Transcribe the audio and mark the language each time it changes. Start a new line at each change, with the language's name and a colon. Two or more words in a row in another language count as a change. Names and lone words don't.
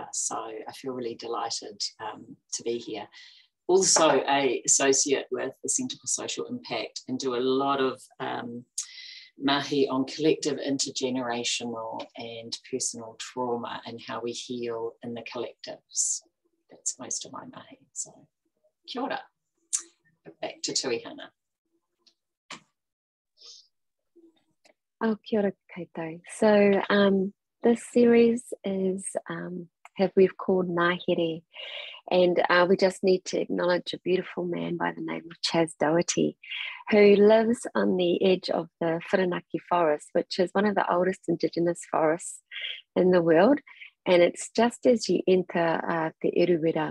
English: So I feel really delighted to be here. Also an associate with the Centre for Social Impact and do a lot of mahi on collective, intergenerational and personal trauma and how we heal in the collectives. That's most of my mahi. So
Māori: kia ora.
English: Back to Tuihana.
Māori: Oh, kia ora koutou.
English: So this series is we've called Ngā Here, and we just need to acknowledge a beautiful man by the name of Chas Doherty, who lives on the edge of the Whirinaki Forest, which is one of the oldest Indigenous forests in the world, and it's just as you enter Te Urewera.